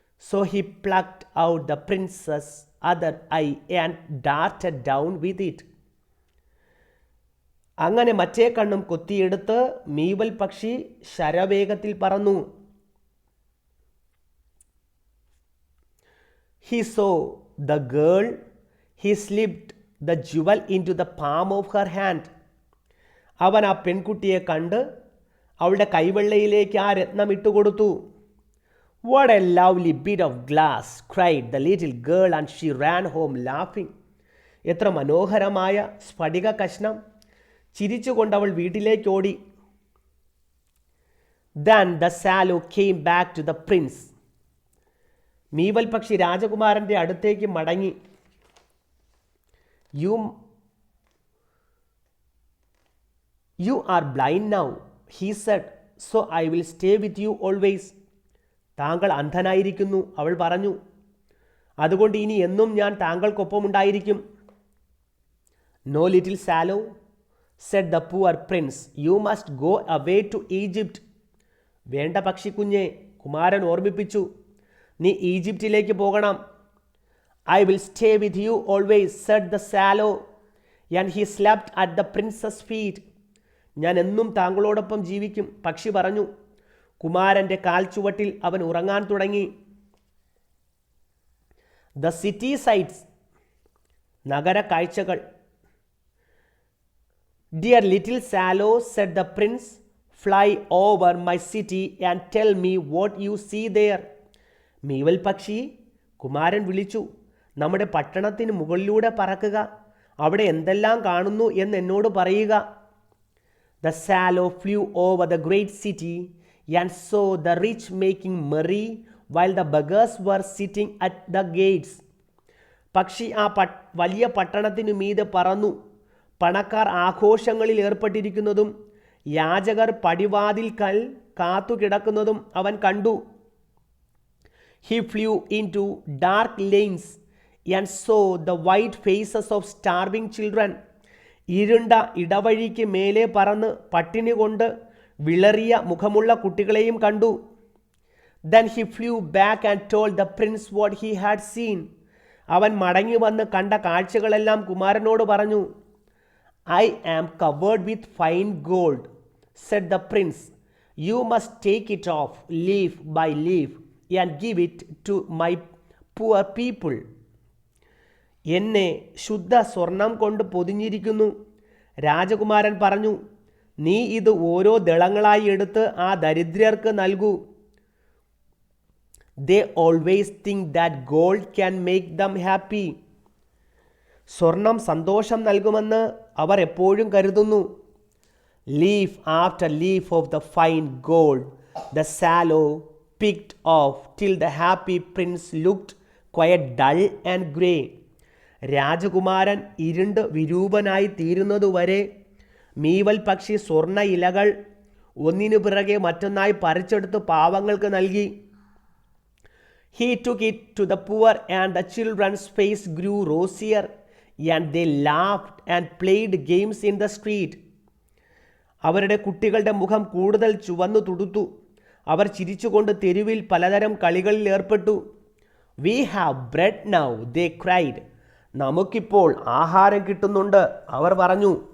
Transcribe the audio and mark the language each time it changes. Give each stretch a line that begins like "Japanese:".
English: So he plucked out the princess other eye and darted down with it.
Malayalam: അങ്ങനെ മറ്റേ കണ്ണും കൊത്തിയെടുത്ത് മീവൽ പക്ഷി ശരവേഗത്തിൽ പറന്നു.
English: He saw the girl. He slipped the jewel into the palm of her hand.
Malayalam: അവൻ ആ പെൺകുട്ടിയെ കണ്ട് അവളുടെ കൈവെള്ളയിലേക്ക് ആ രത്നം ഇട്ടുകൊടുത്തു.
English: "What a lovely bit of glass!" cried the little girl and she ran home laughing.
Malayalam: എത്ര മനോഹരമായ സ്ഫടിക കഷ്ണം! ചിരിച്ചുകൊണ്ട് അവൾ വീട്ടിലേക്ക് ഓടി.
English: Then the swallow came back to the prince.
Malayalam: മീവൽ പക്ഷി രാജകുമാരൻ്റെ അടുത്തേക്ക് മടങ്ങി.
English: You are blind now, he said, so I will stay with you always.
Malayalam: താങ്കൾ അന്ധനായിരിക്കുന്നു, അവൾ പറഞ്ഞു. അതുകൊണ്ട് ഇനി എന്നും ഞാൻ താങ്കൾക്കൊപ്പമുണ്ടായിരിക്കും.
English: No, little swallow, said the poor prince, you must go away to Egypt.
Malayalam: വേണ്ട പക്ഷിക്കുഞ്ഞെ, കുമാരൻ ഓർമ്മിപ്പിച്ചു, നീ ഈജിപ്തിലേക്ക് പോകണം.
English: I will stay with you always, said the swallow, and he slept at the prince's feet.
Malayalam: ഞാൻ എന്നും താങ്കളോടൊപ്പം ജീവിക്കും, പക്ഷി പറഞ്ഞു. കുമാരൻ്റെ കാൽച്ചുവട്ടിൽ അവൻ ഉറങ്ങാൻ തുടങ്ങി.
English: The city sights,
Malayalam: നഗര കാഴ്ചകൾ.
English: Dear little swallow, said the prince, fly over my city and tell me what you see there.
Malayalam: മീവൽ പക്ഷി, കുമാരൻ വിളിച്ചു, നമ്മുടെ പട്ടണത്തിന് മുകളിലൂടെ പറക്കുക, അവിടെ എന്തെല്ലാം കാണുന്നു എന്ന് എന്നോട് പറയുക.
English: The swallow flew over the great city and saw the rich making merry while the beggars were sitting at the gates.
Malayalam: പക്ഷി ആ വലിയ പട്ടണത്തിനു മീതെ പറന്നു. പണക്കാർ ആഘോഷങ്ങളിൽ ഏർപ്പെട്ടിരിക്കുന്നതും യാചകർ പടിവാതിൽക്കൽ കാത്തുകിടക്കുന്നതും അവൻ കണ്ടു.
English: He flew into dark lanes and saw the white faces of starving children.
Malayalam: ഇരുണ്ട ഇടവഴിക്ക് മേലെ പറന്ന് പട്ടിണി കൊണ്ട് വിളറിയ മുഖമുള്ള കുട്ടികളെയും കണ്ടു.
English: Then he flew back and told the prince what he had seen.
Malayalam: അവൻ മടങ്ങി വന്ന് കണ്ട കാഴ്ചകളെല്ലാം കുമാരനോട് പറഞ്ഞു.
English: I am covered with fine gold, said the prince. You must take it off leaf by leaf and give it to my poor people.
Malayalam: എന്നെ ശുദ്ധ സ്വർണം കൊണ്ട് പൊതിഞ്ഞിരിക്കുന്നു, രാജകുമാരൻ പറഞ്ഞു. നീ ഇത് ഓരോ ദളങ്ങളായി എടുത്ത് ആ ദരിദ്രർക്ക് നൽകൂ.
English: They always think that gold can make them happy.
Malayalam: സ്വർണം സന്തോഷം നൽകുമെന്ന് അവർ എപ്പോഴും കരുതുന്നു.
English: Leaf after leaf of the fine gold the swallow picked off till the happy prince looked quite dull and grey.
Malayalam: രാജകുമാരൻ ഇരുണ്ട് വിരൂപനായി തീരുന്നതുവരെ മീവൽ പക്ഷി സ്വർണ്ണ ഇലകൾ ഒന്നിനു പിറകെ മറ്റൊന്നായി പറിച്ചെടുത്ത് പാവങ്ങൾക്ക് നൽകി.
English: He took it to the poor and the children's face grew rosier and they laughed and played games in the street.
Malayalam: അവരുടെ കുട്ടികളുടെ മുഖം കൂടുതൽ ചുവന്നു തുടുത്തു. അവർ ചിരിച്ചുകൊണ്ട് തെരുവിൽ പലതരം കളികളിൽ ഏർപ്പെട്ടു.
English: We have bread now, they cried.
Malayalam: നമുക്കിപ്പോൾ ആഹാരം കിട്ടുന്നുണ്ട്, അവർ പറഞ്ഞു.